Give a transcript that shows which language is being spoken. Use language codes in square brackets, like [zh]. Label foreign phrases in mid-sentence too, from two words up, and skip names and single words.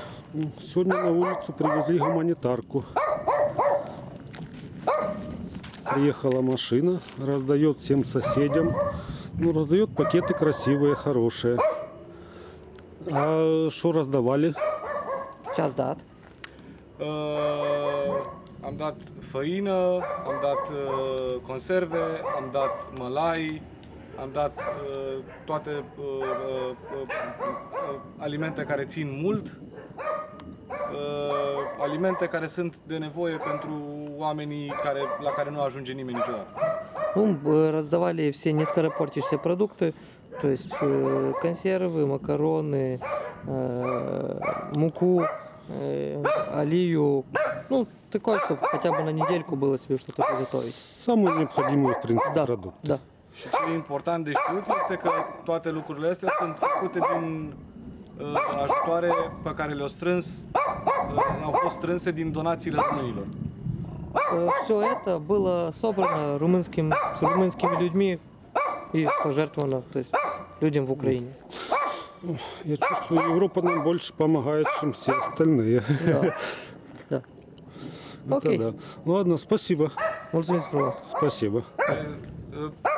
[ru] Сегодня на улицу привезли гуманитарку. Приехала машина, раздает всем соседям. Ну, раздает пакеты красивые, хорошие. А что раздавали? [ro] Ce-ați dat? Am dat făină, am dat conserve, am dat mălai, am dat toate alimente care țin mult, alimente care sunt de nevoie pentru oamenii la care nu ajunge nimeni niciodată. [ru] Ну, раздавали все нескоропортящиеся продукты, то есть консервы, макароны, муку, олию. Ну, такое, чтобы хотя бы на недельку было себе что-то приготовить. Самую необходимую, в принципе, Да, продукт. да. [ro] Și ce e important de știut este că toate lucrurile astea sunt făcute din ajutoare pe care le-au strâns, au fost strânse din donațiile românilor. [ru] Все это было собрано с румынскими людьми и пожертвовано, то есть людям в Украине. Я чувствую, Европа нам больше помогает, чем все остальные. Да. Да. Это Окей. да. Ладно, спасибо. [ro] Mulțumesc frumos. [ru] Спасибо.